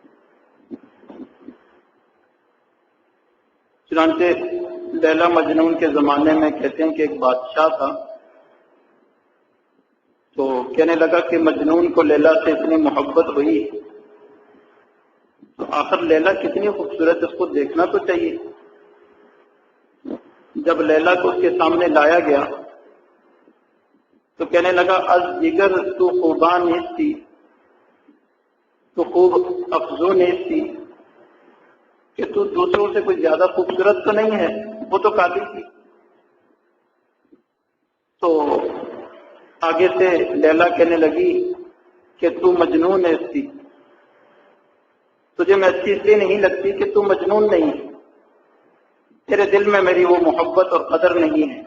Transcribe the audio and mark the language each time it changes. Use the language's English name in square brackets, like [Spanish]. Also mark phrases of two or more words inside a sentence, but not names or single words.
[Urdu] چنانچہ لیلا مجنون کے زمانے میں کہتے ہیں کہ ایک بادشاہ تھا، تو کہنے لگا کہ مجنون کو لیلا سے اتنی محبت ہوئی تو آخر لیلا کتنی خوبصورت، اس کو دیکھنا تو چاہیے. جب لیلا کو اس کے سامنے لایا گیا تو کہنے لگا [Persian] از دیگر تو خوبان نیستی، تو خوب افزو نیستی، [Urdu] کہ تو دوسروں سے کوئی زیادہ خوبصورت تو نہیں ہے، وہ تو کافی تھی. تو آگے سے لیلا کہنے لگی کہ [Persian] تو مجنون نیستی، [Urdu] تجھے میں اچھی اس لیے نہیں لگتی کہ تو مجنون نہیں ہے، تیرے دل میں میری وہ محبت اور قدر نہیں ہے.